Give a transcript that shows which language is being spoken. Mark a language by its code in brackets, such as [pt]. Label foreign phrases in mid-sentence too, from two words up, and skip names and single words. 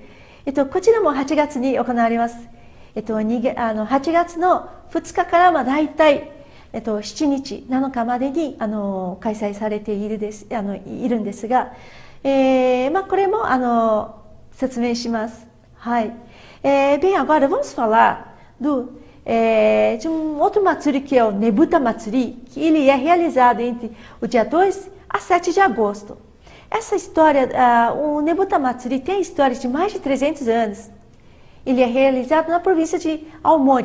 [ja] こちらも8月に行われます。8月の2日からだいたい7日、7日までに開催されているんですが、これも説明します。 [pt] はい。Bem, agora vamos falar de outro matsuri que é o Nebuta Matsuri, que ele é realizado entre o dia 2 a 7 de agosto. Essa história, o Nebuta Matsuri tem a história de mais de 300 anos. Ele é realizado na província de Aomori.